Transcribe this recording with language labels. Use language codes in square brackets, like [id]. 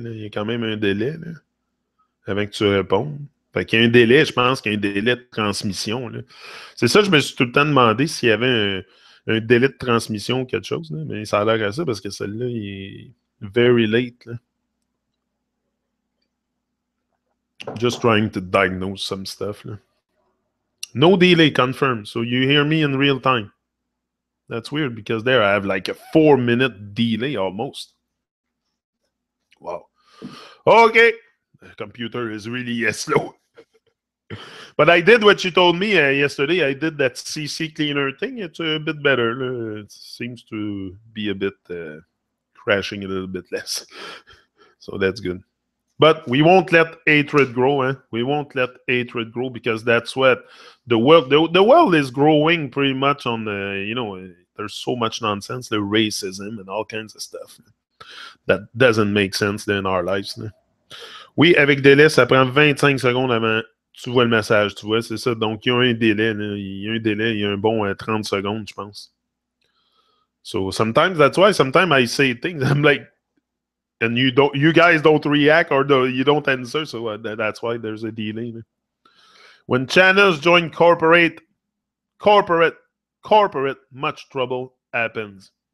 [fr] Là. Il y a quand même un délai là, avant que tu répondes. Fait qu'il y a un délai, je pense qu'il y a un délai de transmission. Là. C'est ça, je me suis tout le temps demandé s'il y avait un délai de transmission ou quelque chose. Là. Mais ça a l'air à ça parce que celle-là, il est [en] very late. [fr] Là. [en] Just trying to diagnose some stuff. Là. No delay confirmed. So you hear me in real time. That's weird because there I have like a 4-minute delay almost. Wow. Okay. The computer is really slow. But I did what you told me yesterday. I did that CC cleaner thing. It's a bit better. It seems to be a bit crashing a little bit less. So that's good. But we won't let hatred grow. We won't let hatred grow because that's what the world is growing pretty much on the, there's so much nonsense, the racism and all kinds of stuff. That doesn't make sense in our lives. [fr] Oui, avec délai, ça prend 25 secondes avant tu vois le message, tu vois, c'est ça. Donc, il y a un délai, il y a un bon 30 secondes, je pense. [en] So, sometimes, that's why sometimes I say things, I'm like, and you guys don't react or you don't answer, so that's why there's a delay. When channels join corporate, much trouble happens.